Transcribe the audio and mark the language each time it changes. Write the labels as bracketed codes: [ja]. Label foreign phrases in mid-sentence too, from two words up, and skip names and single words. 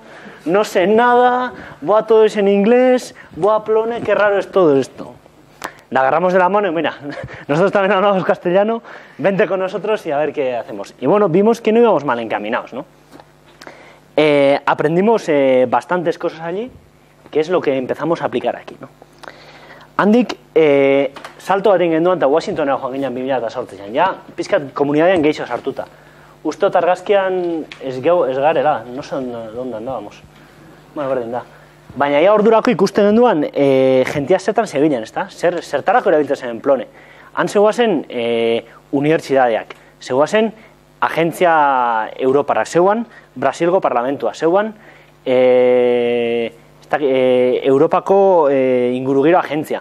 [es] No sé nada, buah, todo es en inglés, buah, Plone, qué raro es todo esto. La agarramos de la mano y mira, nosotros también hablamos castellano, vente con nosotros y a ver qué hacemos. Y bueno, vimos que no íbamos mal encaminados, ¿no? Aprendimos bastantes cosas allí, que es lo que empezamos a aplicar aquí, ¿no? [eu] Handik, salto bat egin genduan eta Washingtonera joan ginen 2008an, ja, pizkat komunidadean gehiago sartuta. Ustot argazkian ez garela, [es] no sé dónde andábamos. [eu] Bueno, berdin da. Baina ja ordurako ikusten genduan, jentia zertan zebilen, ezta? Zertarako erabiltzen zen Plone. Han zegoazen unibertsitateak, zegoazen agentzia europarrak, zeuan Brasilgo parlamentua, zeuan Europako ingurugiro agentzia.